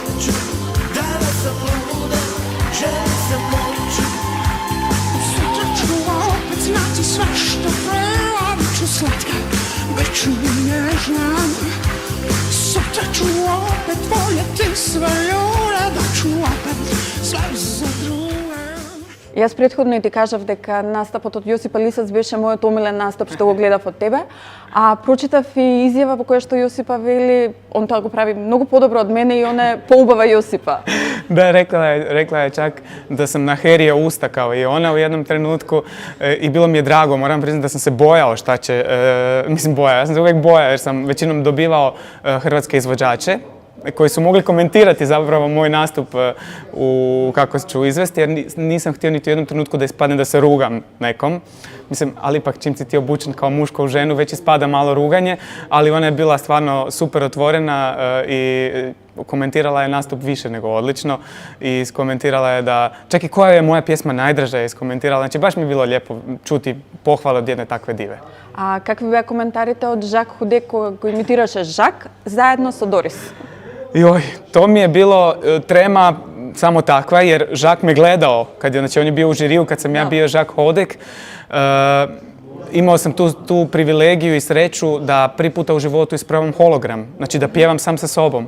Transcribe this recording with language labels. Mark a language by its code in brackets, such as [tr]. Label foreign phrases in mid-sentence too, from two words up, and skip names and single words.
[hr] Sutra ću opet voljeti sve ljude, da ću opet sve za druge. [mk] Јас претходно и ти кажав дека настапот од Јосипа Лисац беше мојот омилен настап што го гледав од тебе, а прочитав и изјава во која што Јосипа вели, он тоа го прави многу подобро од мене и она е поубава Јосипа. [hr] Da, rekla je čak da sam naherio usta kao i ona u jednom trenutku i bilo mi je drago, moram priznati da sam se bojao šta će, ja sam se uvijek bojao jer sam većinom dobivao hrvatske izvođače koji su mogli komentirati zapravo moj nastup kako ću izvesti, jer nisam htio niti u jednom trenutku da ispadne da se rugam nekom. Mislim, ali ipak čim si ti obučen kao muško u ženu, već ispada malo ruganje, ali ona je bila stvarno super otvorena i komentirala je nastup više nego odlično i iskomentirala je da, čak i koja je moja pjesma najdraža je iskomentirala, znači baš mi je bilo lijepo čuti pohvale od jedne takve dive. A kakvi [mk] беа коментарите од Жак Худе кој го имитираше Жак заедно со Дорис? [hr] Joj, to mi je bilo trema samo takva, jer Žak me gledao, znači on je bio u žiriju kad sam ja bio Žak Hodek imao sam tu privilegiju i sreću da prvi puta u životu isprobam hologram, znači da pjevam sam sa sobom.